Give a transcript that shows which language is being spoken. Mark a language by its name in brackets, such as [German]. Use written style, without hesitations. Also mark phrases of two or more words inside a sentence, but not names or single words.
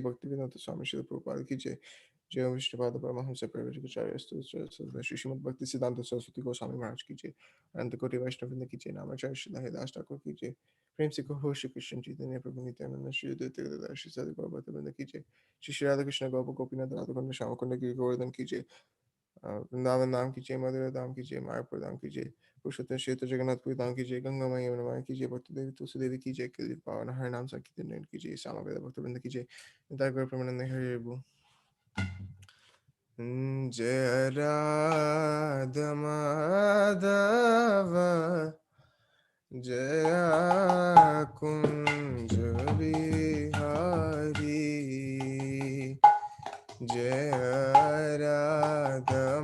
[Hindi] Bhaktivedanta Swami Srila Prabhupada Ki Jai Jai Ram Vishnu Pada Paramahamsa Parvijacharya Sata Shrimad Bhakti Siddhanta Saraswati Goswami Maharaj Ki Jai Ananta Koti Vaishnavrinda Ki Jai Namacharya Srila Haridas Thakur Ki Jai Prem Se Kaho Shri Krishna Chaitanya Prabhu Nityananda Shri Advaita Gadadhar Shri Sadhu Gaur Bhattacharya Ki Jai Shri Shri Radha Krishna Gopa Gopinath Radhakunda Shyamakunda Giri Govardhan Ki Jai वृंदावन धाम की जय मधुरा धाम की जय मायापुर धाम की जय पुरुषोत्तम क्षेत्र जगन्नाथपुरी धाम की जय गंगा मैया यमुना की जय भक्ति देवी तुलसी देवी की जय कलियुग पावन हर नाम संकीर्तन की जय श्यामा वेद भक्त वृंद की जय निताय गौर प्रेमानंद हरि बोल जय राधा माधव जय कुंज बिहारी जय राधा